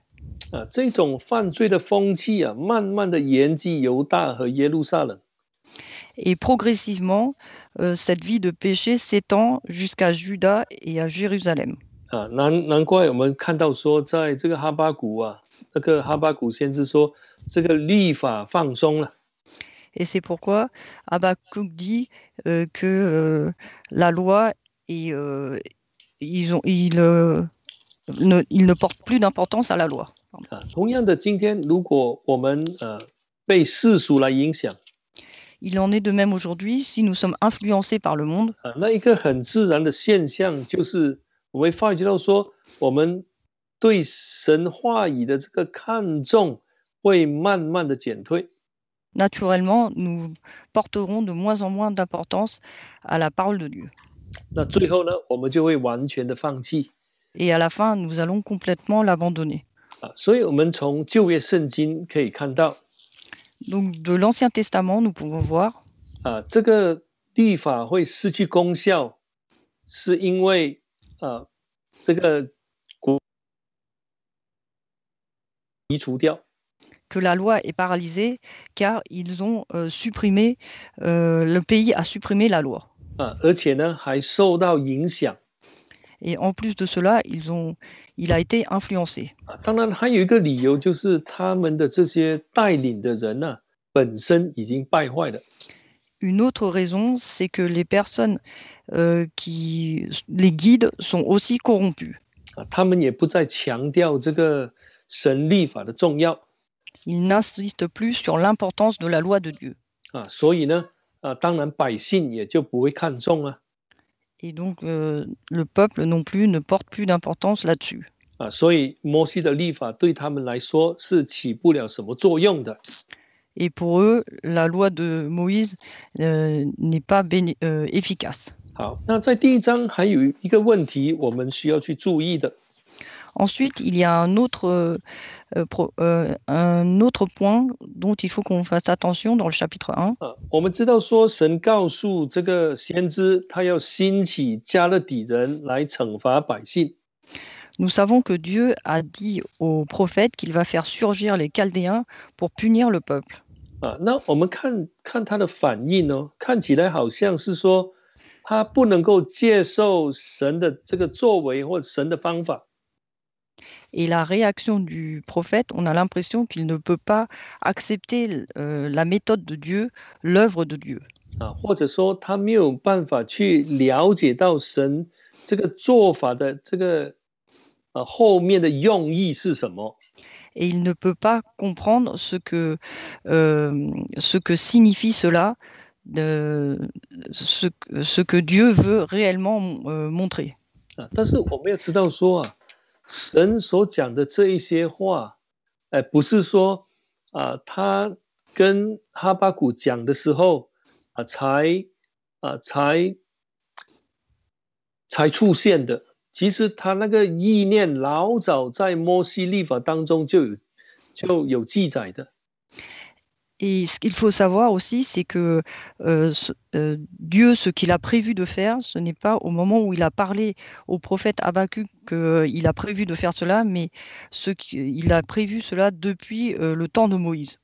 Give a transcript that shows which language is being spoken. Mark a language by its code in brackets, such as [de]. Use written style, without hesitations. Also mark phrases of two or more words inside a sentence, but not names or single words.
[zh] 这种犯罪的风气慢慢的延及犹大和耶路撒冷。 [fr] Et progressivement, cette vie de péché s'étend jusqu'à Juda et à Jérusalem. [zh] 难怪我们看到说，在这个哈巴谷这个哈巴谷先知说，这个律法放松了。 [fr] Et c'est pourquoi Habakkuk dit que la loi, et, ils ne portent plus d'importance à la loi. [zh] 同样的，今天如果我们被世俗来影响， [fr] Il en est de même aujourd'hui si nous sommes influencés par le monde. [zh] 那一个很自然的现象就是我们发觉到说，我们对神话语的这个看重会慢慢的减退。 [fr] Naturellement, nous porterons de moins en moins d'importance à la parole de Dieu. [zh] 那最后呢，我们就会完全的放弃。 [fr] Et à la fin, nous allons complètement l'abandonner. [zh] 所以我们从旧约圣经可以看到， [fr] Donc, de l'Ancien Testament, nous pouvons voir [zh] 这个律法会失去功效，是因为这个国移除掉。 [fr] que la loi est paralysée car ils ont supprimé, le pays a supprimé la loi. [zh] 而且呢，还受到影响。 [fr] Et en plus de cela, il a été influencé. [zh] 当然还有一个理由就是他们的这些带领的人本身已经败坏了。 [fr] Une autre raison, c'est que les personnes qui les guident sont aussi corrompues. [zh] 他们也不再强调这个神律法的重要。 [fr] Ils n'insistent plus sur l'importance de la loi de Dieu. [zh] 所以呢，当然百姓也就不会看重啊。 [fr] Et donc, le peuple non plus ne porte plus d'importance là-dessus. [zh] 所以摩西的律法对他们来说是起不了什么作用的。 [fr] Et pour eux, la loi de Moïse n'est pas efficace. [zh] 好，那在第一章还有一个问题我们需要去注意的。 [fr] Ensuite, il y a un autre point dont il faut qu'on fasse attention dans le chapitre 1. [zh] 我们知道说神告诉这个先知，他要兴起加勒底人来惩罚百姓。 [fr] Nous savons que Dieu a dit au prophète qu'il va faire surgir les Chaldéens pour punir le peuple. [zh] 那我们看他的反应哦，看起来好像是说他不能够接受神的这个作为或神的方法。 [fr] Et la réaction du prophète, on a l'impression qu'il ne peut pas accepter la méthode de Dieu, l'œuvre de Dieu. [zh] 或者说他没有办法去了解到神这个做法的这个后面的用意是什么。 [fr] Et il ne peut pas comprendre ce que signifie cela, ce que Dieu veut réellement montrer. [zh] 但是我们要知道说神所讲的这一些话，不是说他跟哈巴谷讲的时候才出现的。其实他那个意念老早在摩西律法当中就有记载的。 [fr] Et ce qu'il faut savoir aussi, c'est que Dieu, ce qu'il a prévu de faire, ce n'est pas au moment où il a parlé au prophète Habakkuk qu'il a prévu de faire cela, mais il a prévu cela depuis le temps de Moïse.